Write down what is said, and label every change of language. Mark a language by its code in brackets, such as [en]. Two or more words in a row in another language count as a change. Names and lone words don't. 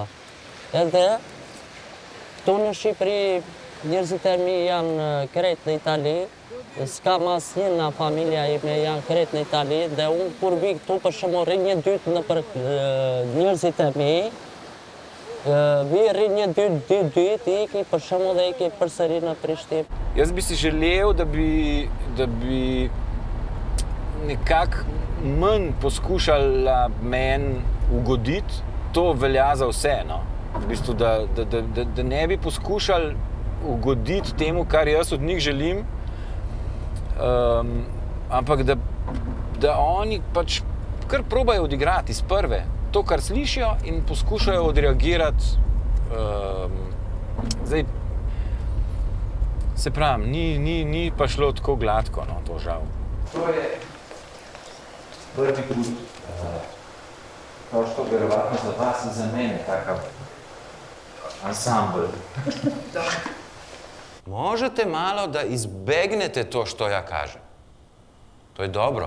[sq] Edhe këtu në Shqipëri njerëzit e mi janë krejt në Itali, s'kam asnjë nga familja ime janë krejt në Itali dhe unë kur vi këtu për shembull rri një dytë në për njerëzit e mi, vi rri një dy dytë iki për shembull dhe iki përsëri në Prishtinë. [sl] Jaz bi si želel, da bi nekako manj poskušala meni ugoditi, to velja za vse, no. V bistvu, da ne bi poskušali ugoditi temu, kar jaz od njih želim, ampak da oni pač kar probajo odigrati iz prve to, kar slišijo in poskušajo odreagirati. Zdaj, se pravim, ni pa šlo tako gladko, no, to žal. [sr] To je prvi put, kao što vjerovatno za vas i za mene, takav ansambl. Možete malo da izbegnete to što ja kažem. To je dobro.